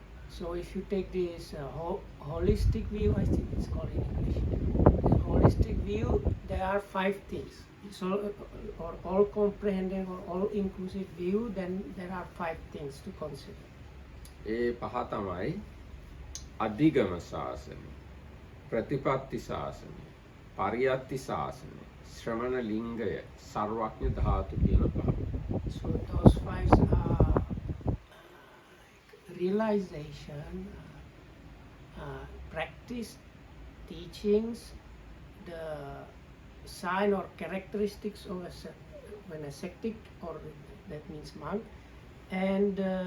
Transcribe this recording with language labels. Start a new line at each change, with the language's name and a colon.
English: So if you take this holistic view, I think it's called in English. The holistic view, there are 5 things. It's all comprehending or all inclusive view, then there are 5 things to consider.
Sinhala: ඒ පහ තමයි අධිගම ශාසනය, ප්‍රතිපත්ති ශාසනය, පරියත්ති ශාසනය, ශ්‍රමණ ලිංගය, සර්වඥ ධාතු කියන පහ.
English: So those 5 are realization, practice, teachings, the sign or characteristics of an ascetic, or that means monk, and